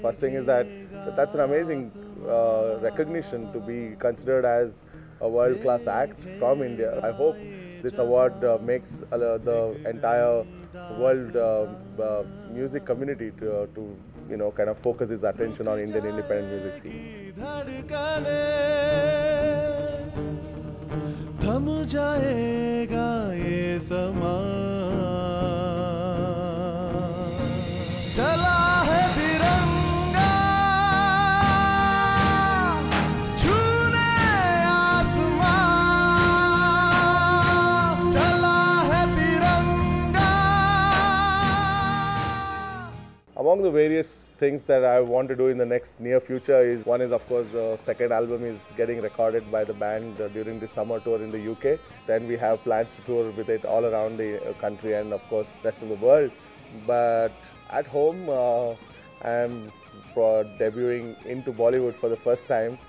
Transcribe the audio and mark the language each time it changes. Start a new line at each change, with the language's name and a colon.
English: First thing is that's an amazing recognition to be considered as a world-class act from India. I hope this award makes the entire world music community to kind of focus its attention on Indian independent music scene.
Hindi: थम जाएगा ये समा चला है तिरंगा छूने आसमां चला है तिरंगा।
English: Among the various things that I want to do in the next near future one is of course the second album is getting recorded by the band during the summer tour in the UK. Then we have plans to tour with it all around the country and of course rest of the world. But at home I am debuting into Bollywood for the first time.